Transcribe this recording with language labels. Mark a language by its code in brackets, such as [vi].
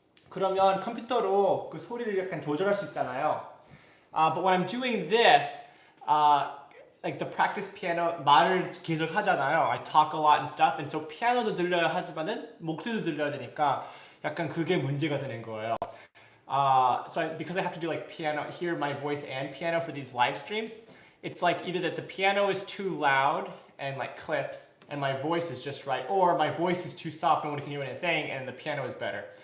[ko] 그러면 컴퓨터로 그 소리를 약간 조절할 수 있잖아요. [en] But when I'm doing this, like the practice piano [ko] 말을 계속 하잖아요. [en] I talk a lot and stuff. [ko] And so 피아노도 들려야 하지만은 목소리도 들려야 되니까 약간 그게 문제가 되는 거예요. [en] Because I have to do like piano, hear my voice and piano for these live streams, it's like either that the piano is too loud and like clips, and my voice is just right, or my voice is too soft, no one can hear what I'm saying, and the piano is better.